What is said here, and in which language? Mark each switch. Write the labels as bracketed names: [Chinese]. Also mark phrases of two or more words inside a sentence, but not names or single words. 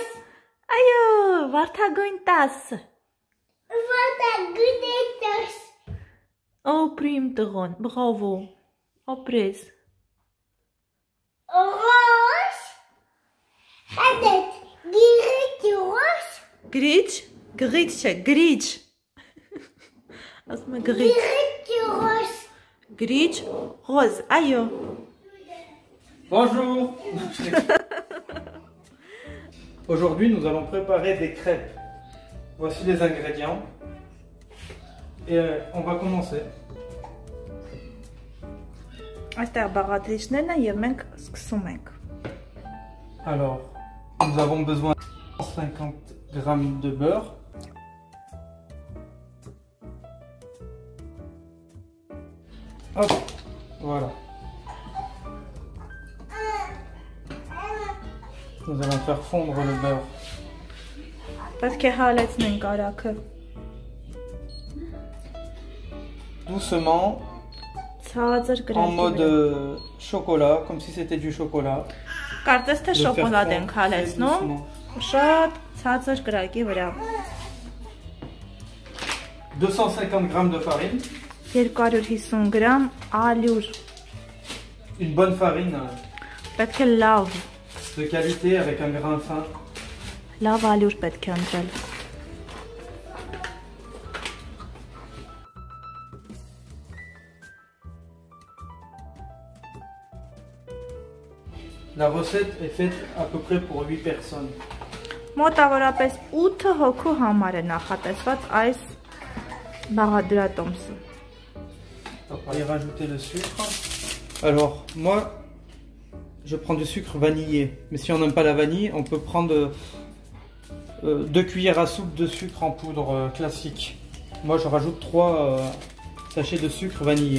[Armenian] այո, վարդագույն 10 Ապրի իմ տղան, բրավո, ապրես Ռոզ Հադետ գիրիչ ռոզ Գրիչ, գրիչ չէ, գրիչ Ասում է գրիչ Գիրիչ ռոզ Գրիչ, ռոզ, այո [French] Bonjour. Aujourd'hui, nous allons préparer des crêpes. Voici les ingrédients. Et on va commencer. [Armenian] Այստեղ բաղադրիչներն են եւ մենք սկսում ենք [French] Alors, nous avons besoin de 150 g de beurre. Hop, voilà. Nous allons faire fondre le beurre. [Armenian] Պետք է հալեցնենք արագը [French] Doucement, [Armenian] Ցածր [French] en mode [Armenian] գրակի [French] chocolat, comme si c'était du chocolat. [Armenian] Կարծես թե [French] Le faire [Armenian] շոկոլադ ենք [French] fondre très [Armenian] հալեցնում [French] doucement. [Armenian] Շատ ցածր գրակի վրա [French] 250 g de farine. [Armenian] 250 գրամ ալյուր [French] Une bonne farine [Armenian] Պետք է լավ [French] de qualité avec un grain fin. [Armenian] Լավ ալյուր պետք է ընտրել [French] La recette est faite à peu près pour 8 personnes. [Armenian] Մոտավորապես 8 հոգու համար է նախատեսված այս բաղադրատոմսը [French] On va y rajouter le sucre. Alors, moi, je prends du sucre vanillé. Mais si on n'aime pas la vanille, on peut prendre 2 cuillères à soupe de sucre en poudre classique. Moi, je rajoute 3 sachets de sucre vanillé.